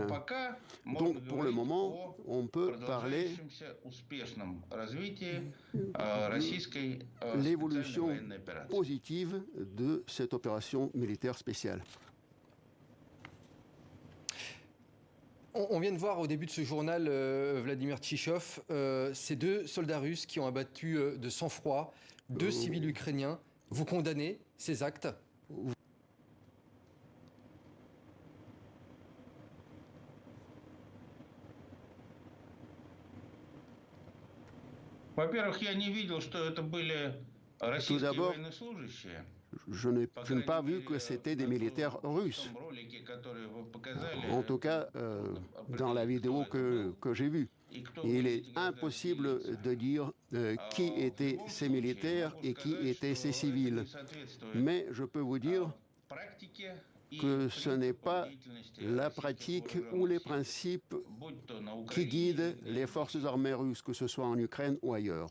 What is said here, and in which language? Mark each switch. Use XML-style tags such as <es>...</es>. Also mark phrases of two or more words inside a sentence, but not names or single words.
<fr>Donc, pour le moment, on peut parler de l'évolution positive de cette opération militaire spéciale. On vient de voir au début de ce journal, Vladimir Tchichov, ces deux soldats russes qui ont abattu de sang-froid deux civils ukrainiens. Vous condamnez ces actes ?</fr> <ru>Во-первых, я не видел, что это были российские военнослужащие.</ru> <fr>Je n'ai pas vu que c'était des militaires russes. En tout cas, dans la vidéo que j'ai vue. Il est impossible de dire qui étaient ces militaires et qui étaient ces civils. Mais je peux vous dire que ce n'est pas la pratique ou les principes qui guident les forces armées russes, que ce soit en Ukraine ou ailleurs.</fr>